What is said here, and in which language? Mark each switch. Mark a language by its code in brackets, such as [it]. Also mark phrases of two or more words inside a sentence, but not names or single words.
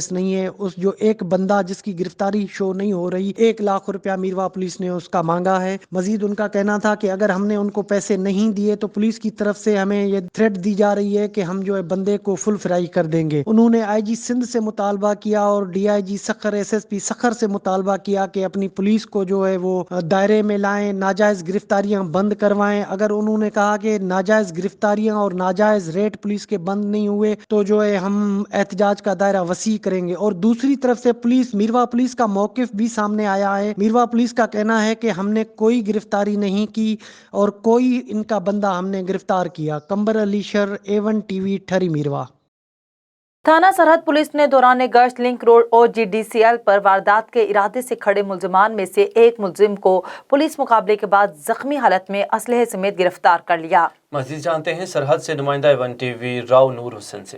[ur] اس جو ایک ایک بندہ جس کی گرفتاری شو نہیں ہو رہی، 1 لاکھ روپیہ میرواہ پولیس نے اس کا مانگا ہے. مزید ان کا کہنا تھا کہ اگر ہم نے ان کو پیسے نہیں دیے تو پولیس کی طرف سے ہمیں یہ تھریٹ دی جا رہی ہے کہ ہم جو ہے بندے کو [en] full fry [ur] کر دیں گے. انہوں نے آئی جی سندھ سے مطالبہ کیا اور ڈی آئی جی سکھر ایس ایس پی سکھر سے مطالبہ کیا کہ اپنی پولیس کو جو ہے وہ دائرے میں لائیں، ناجائز گرفتاریاں بند کروائیں. اگر انہوں نے کہا کہ ناجائز گرفتاریاں اور ناجائز ریٹ پولیس کے بند نہیں ہوئے تو جو ہے ہم احتجاج کا دائرہ وسیع کریں گے. اور دوسری طرف سے پولیس، میرواہ پولیس کا موقف بھی سامنے آیا ہے. میرواہ پولیس کا کہنا ہے کہ ہم نے کوئی گرفتاری نہیں کی اور کوئی ان کا بندہ ہم نے گرفتار کیا. कंबर अली शर, A1 TV, ठरी मीरवा। تھانہ سرحد پولیس نے دوران گشت لنک روڈ OGDCL پر واردات کے ارادے سے کھڑے ملزمان میں سے ایک ملزم کو پولیس مقابلے کے بعد زخمی حالت میں اسلحے سمیت گرفتار کر لیا. مزید جانتے ہیں سرحد سے نمائندہ A1 TV راؤ نور حسین سے.